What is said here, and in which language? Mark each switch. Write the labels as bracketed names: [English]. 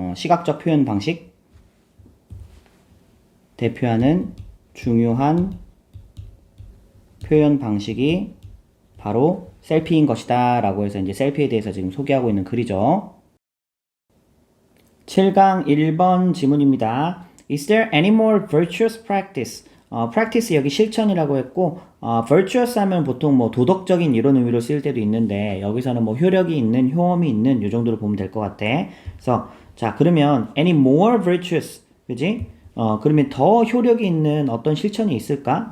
[Korean] 시각적 표현 방식 대표하는 중요한 표현 방식이 바로 셀피인 것이다 라고 해서 이제 셀피에 대해서 지금 소개하고 있는 글이죠. 7강 1번 지문입니다. [English] Is there any more virtuous practice? [Korean] practice 여기 실천이라고 했고 virtuous 하면 보통 뭐 도덕적인 이런 의미로 쓰일 때도 있는데 여기서는 뭐 효력이 있는, 효험이 있는 이 정도로 보면 될 것 같아. 그래서 자 그러면 any more virtuous 그지? 그러면 더 효력이 있는 어떤 실천이 있을까?